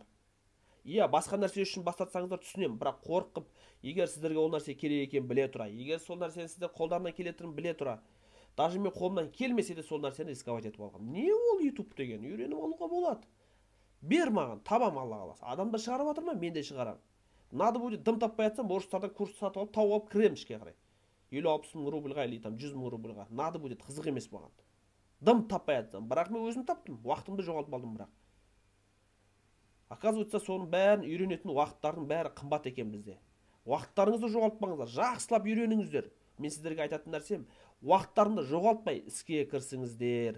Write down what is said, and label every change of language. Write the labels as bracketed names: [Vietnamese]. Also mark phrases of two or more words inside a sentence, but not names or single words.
[Kazakh] Басқа нәрсе үшін бас тартсаңыздар түсінемін, бірақ қорқып, егер сіздерге ол нәрсе керек екен біле тұра, егер сол нәрсені сіздер қолдарынан келетінін біле тұра, даже мен қолымнан келмесе де сол нәрсені рисковать етіп алғам. Не ол YouTube деген? Үйреніп алуға болады. Бер маған, табам Алла қаласа. Адамдар шығарып жатыр ма? Мен де шығарамын. [Russian] Надо будет [Kazakh] дым таппай жатсам, орыстардан курс сатып алып, тауып алып кіремін ішке қарай. 50-60 мың рубльға или 100 мың рубльға. [Russian] Надо будет, [Kazakh] қызық емес маған. Дым таппай жатсам, бірақ мен өзім таптым, уақытымды жоғалтып алдым бірақ. Оказывается, соның бәрін үйренетін уақыттардың бәрі қымбат екен бізде. Уақыттарыңызды жоғалтпаңыздар, жақсылап үйреніңіздер. Мен сіздерге айтатын нәрсем, уақыттарыңды жоғалтпай іске кірісіңіздер.